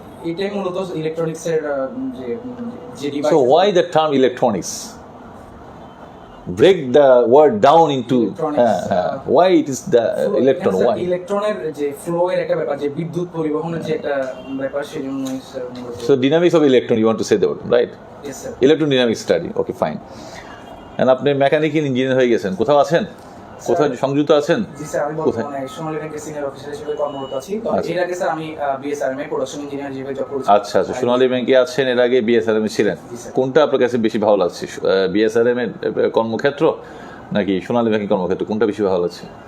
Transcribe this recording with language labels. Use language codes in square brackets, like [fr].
[bn] এটাই মূলত ইলেকট্রনিক্সের যে device. [en] So why the term electronics? Break the word down into why it is the electron? Why? [bn] ইলেকট্রনের যে ফ্লো এর একটা ব্যাপার, যে বিদ্যুৎ পরিবহনের যে একটা ব্যাপার, সেজন্যই স্যার মূলত। [en] So dynamics of electron, you want to say that word, right? Yes, sir. Electrodynamics study. Okay, fine. [bn] And আপনি মেকানিক্যাল ইঞ্জিনিয়ার হয়ে গেছেন, কোথাও আছেন? কোথায় সংযুক্ত আছেন? জি স্যার, আমি বর্তমানে সোনালী ব্যাংকের সিনিয়র অফিসার হিসেবে কর্মরত আছি। তো এর আগে স্যার আমি বিএসআরএম এ প্রোডাকশন ইঞ্জিনিয়ার হিসেবে জব করেছি। আচ্ছা, সোনালী ব্যাংকে আছেন, এর আগে বিএসআরএম এ ছিলেন। কোনটা আপনার কাছে বেশি ভালো লাগছে, বিএসআরএম এর কর্মক্ষেত্র নাকি সোনালী ব্যাংকের কর্মক্ষেত্র, কোনটা বেশি ভালো লাগছে?